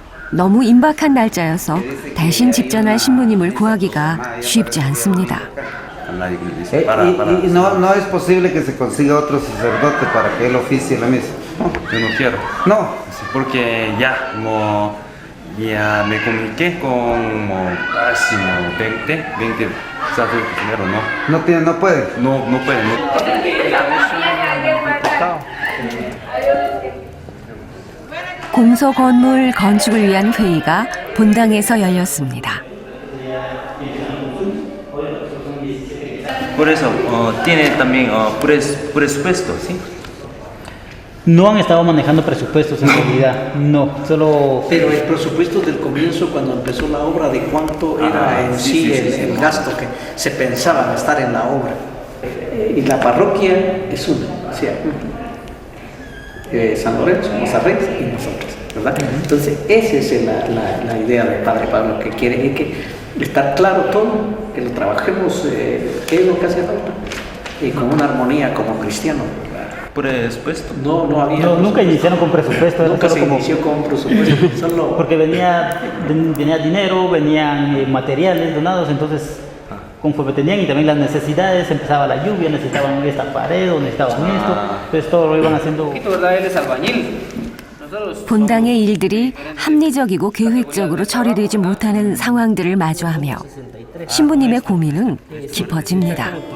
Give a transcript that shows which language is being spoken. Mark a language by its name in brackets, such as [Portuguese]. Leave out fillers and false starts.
[Korean] 너무 임박한 날짜여서 대신 집전할 신부님을 구하기가 쉽지 않습니다. [Spanish] Y no es posible que se consiga otro sacerdote para que él oficie la misa. Yo no quiero. No. Porque ya me comuniqué con máximo 20 sacerdotes primero, ¿no? No puede. No puede. [Korean] 공소 건물 건축을 위한 회의가 본당에서 열렸습니다. [Spanish] Por eso, tiene también presupuesto, ¿sí? No han estado manejando presupuestos en realidad, no, solo... Pero el presupuesto del comienzo, cuando empezó la obra, ¿de cuánto era en sí el gasto que se pensaba gastar en la obra? Y la parroquia es una, o sea, San Lorenzo, Mozarrey y nosotros, ¿verdad? Entonces, esa es la idea del Padre Pablo, que quiere es que estar claro todo, que lo trabajemos, qué es lo que hace falta, y con una armonía como cristiano. Presupuesto. No había. No, nunca iniciaron con presupuesto. Era Nunca solo se como- inició con presupuesto. Solo Porque venía dinero, venían materiales donados, entonces conforme tenían y también las necesidades, empezaba la lluvia, necesitaban esta pared o necesitaban esto, entonces todo lo iban haciendo. ¿verdad? Él es albañil. [Korean] 본당의 일들이 합리적이고 계획적으로 처리되지 못하는 상황들을 마주하며 신부님의 고민은 깊어집니다.